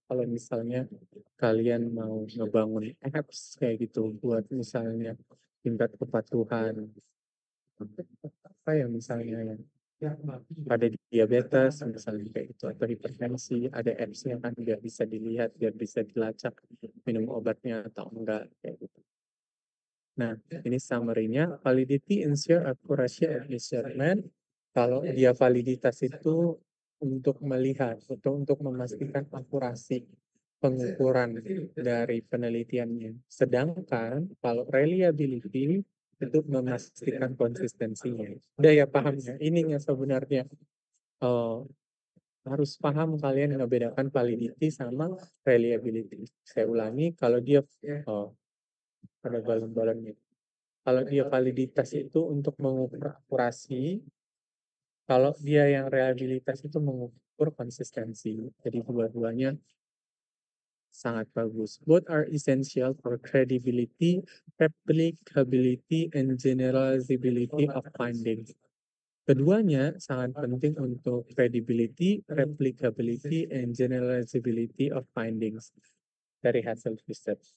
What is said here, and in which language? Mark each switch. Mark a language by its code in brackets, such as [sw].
[id] Kalau misalnya kalian mau ngebangun apps kayak gitu buat misalnya tingkat kepatuhan, apa ya misalnya ada diabetes misalnya kayak gitu atau hipertensi, ada apps-nya kan biar bisa dilihat, biar bisa dilacak minum obatnya atau enggak kayak gitu. Nah, ini summary-nya. [en] Validity ensure accuracy and measurement. [id] Kalau dia validitas itu untuk melihat atau untuk memastikan akurasi pengukuran dari penelitiannya. Sedangkan kalau reliability itu memastikan konsistensinya. Udah ya paham ya? Ininya sebenarnya harus paham kalian ngebedakan validity sama reliability. Saya ulangi, kalau dia ada balon-balonnya. Kalau dia validitas itu untuk mengukur akurasi, kalau dia yang reliabilitas itu mengukur konsistensi. Jadi dua-duanya sangat bagus. [en] Both are essential for credibility, replicability, and generalizability of findings. [id] Keduanya sangat penting untuk [en] credibility, replicability, and generalizability of findings [id] dari hasil riset.